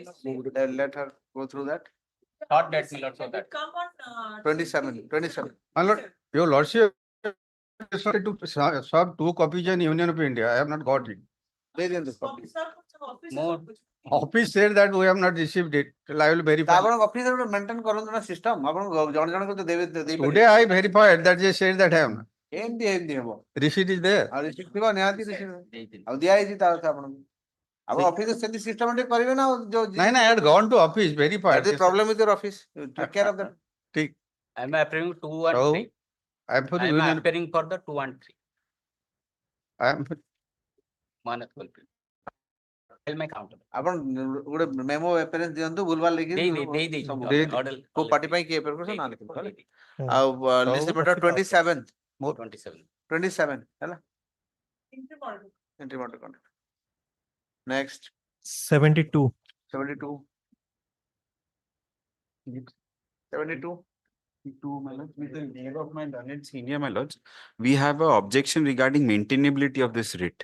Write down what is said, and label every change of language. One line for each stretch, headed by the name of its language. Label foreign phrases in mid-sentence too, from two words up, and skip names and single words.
English: Let her go through that. Short date, my lord, so that. Come on. 27. My lord, your lordship decided to serve 2 copies in Union of India. I have not got it. More. Office said that we have not received it. I will verify.
Odia: ଆପଣ ଅଫିସରେ maintain କରନ୍ତୁ ନା system ଆପଣ ଜଣ ଜଣଙ୍କୁ ତ ଦେବେ
English: Today I verified that they said that I have not.
Odia: ଏମିତି ହବ
English: Receipt is there.
Odia: ଆଉ receipt ଥିବ ନିହାତି receipt ଆଉ ଦିଆ ହେଇଛି ତା କଥା ଆପଣଙ୍କୁ ଆପଣ ଅଫିସରେ ସେମିତି systematic କରିବେ ନା ଯୋଉ
English: No, I had gone to office, verified. That is the problem with your office. You take care of that. ठीक. I am appearing 2 and 3. I am for the I am Union. appearing for the 2 and 3. I am. My counter.
Odia: ଆପଣ ଗୋଟେ
English: memo appearance
Odia: ଦିଅନ୍ତୁ ଭୁଲଭାଲ ଲେଖି କୋ ପାର୍ଟି ପାଇଁ କିଏ appear କରୁଛ ନା ଲେଖନ୍ତୁ ଆଉ
English: list matter
Odia: 27
English: More 27. 27 ହେଲା entry order conduct. Next 72. 72 My lords, with the leave of my learned senior, my lords, we have an objection regarding maintainability of this writ.